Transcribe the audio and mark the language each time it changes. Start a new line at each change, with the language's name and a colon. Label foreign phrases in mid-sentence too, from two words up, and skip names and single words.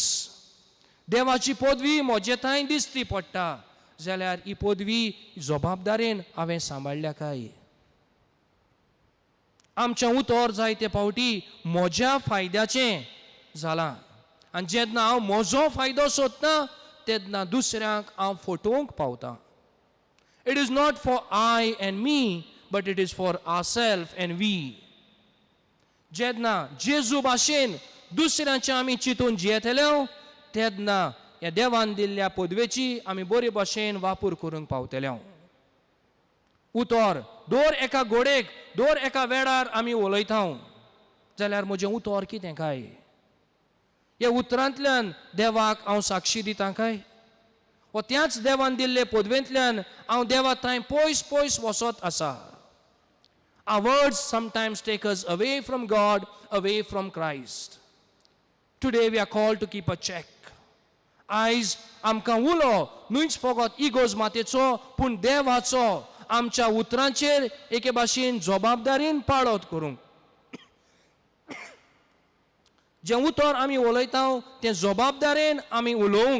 Konkani: देवाची पदवी म्हजे थंय दिसती पडटा, जाल्यार ही पदवी जबाबदारेन हांवें सांबाळल्या काय? आमचें उतर जायते फावटी म्हज्या फायद्याचें जालां, आनी जेन्ना हांव म्हजो फायदो सोदतां तेन्ना दुसऱ्यांक हांव फटोवंक पावतां.
English: it is not for I and me, but it is for ourself and we.
Konkani: जेन्ना जेजू भाशेन दुसऱ्यांचें आमी चिंतून जियेतले, तेन्ना ह्या देवान दिल्ल्या पदवेची आमी बरे भाशेन वापर करूंक पावतले. उतर दर एका घोडेक दर एका वेळार आमी उलयता, जाल्यार म्हजें उतर कितें काय? ह्या उतरांतल्यान देवाक हांव साक्षी दितां काय? वा त्याच देवान दिल्ले पदवेंतल्यान हांव देवा थंय पयस पयस वचत आसा?
English: Our words sometimes take us away from God, away from Christ. Today we are called to keep a check.
Konkani: आयज आमकां उलो न्हूच फकत इगोज मातेचो, पूण देवाचो आमच्या उतरांचेर एके भाशेन जबाबदारीन पाळत करूंक. जें उतर आमी उलयता तें जबाबदारेन आमी उलोवंक.